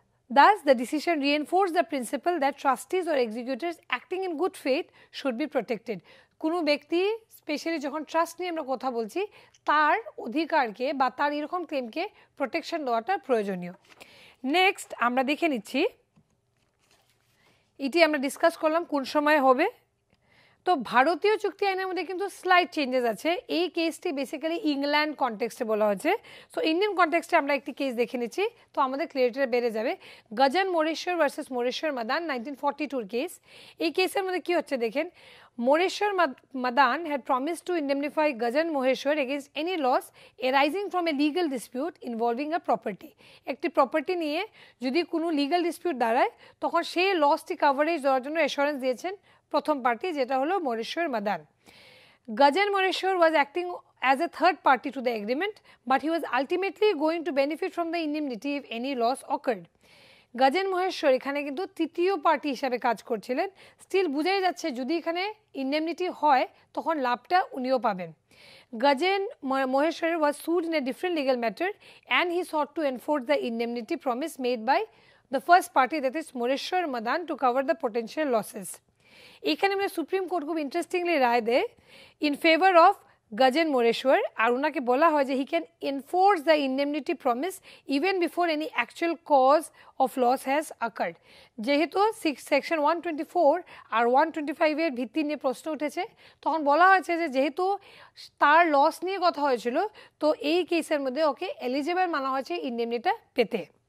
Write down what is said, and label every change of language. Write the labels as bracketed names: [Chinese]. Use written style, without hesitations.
[English] Thus, the decision reinforced the principle that trustees or executors acting in good faith should be protected. [Bangla] কোনো ব্যক্তি specially যখন trust নিয়ে আমরা কথা বলছি তার অধিকারকে বা তার এরকম ক্লেমকে প্রোটেকশন দেওয়াটা প্রয়োজনীয়। নেক্সট আমরা দেখে নিচ্ছি, এটি আমরা ডিসকাস করলাম কোন সময় হবে। তো ভারতীয় চুক্তি আইনের মধ্যে কিন্তু স্লাইট চেঞ্জেস আছে। এই কেসটি বেসিক্যালি ইংল্যান্ড কনটেক্সটে বলা হচ্ছে। সো ইন্ডিয়ান কনটেক্সটে আমরা একটি কেস দেখে নিচ্ছি, তো আমাদের ক্লিয়ারিটিটা বেড়ে যাবে। গজন মোরেশ্বর ভার্সেস মোরেশ্বর মাদান 1942 কেস। এই কেসের মধ্যে কি হচ্ছে দেখেন। [English] Moreshwar Madan had promise to indemnify Gajan Maheshwar against any loss arising from a legal dispute involving a property. [Bangla] একটি প্রপার্টি নিয়ে যদি কোনো লিগাল ডিসপিউট দাঁড়ায় তখন সেই লসটি কাভারেজ দেওয়ার জন্য অ্যাসুরেন্স দিয়েছেন প্রথম পার্টি, যেটা হলো মোরেশ্বর মাদান। গজন মোরেশ্বর [English] Was acting as a third party to the agreement, but he was ultimately going to benefit from the indemnity if any loss occurred. [Bangla] Gajen Maheshwar এখানে কিন্তু তৃতীয় পার্টি হিসাবে কাজ করছিলেন, স্টিল বুঝাই যাচ্ছে যদি এখানে ইন্ডেমনিটি হয় তখন লাভটা উনিও পাবেন। [English] Gajen Maheshwar was sued in a different legal matter and he sought to enforce the indemnity promise made by the first party, that is Moreshwar Madan, to cover the potential losses. [Bangla] এখানে মানে সুপ্রিম কোর্ট খুব interestingly রায় দেয় [English] in favour of Gajen Moreshwar, [Bangla] আর ওনাকে বলা হয় যে [English] He can enforce the indemnity promise even before any actual cause of loss has occurred. [Bangla] যেহেতু section 124 আর 125 এর ভিত্তি নিয়ে প্রশ্ন উঠেছে, তখন বলা হয়েছে যে যেহেতু তার লস নিয়ে কথা হয়েছিল, তো এই কেসের মধ্যে ওকে এলিজিবল মানা হয়েছে ইন্ডেমনিটা পেতে।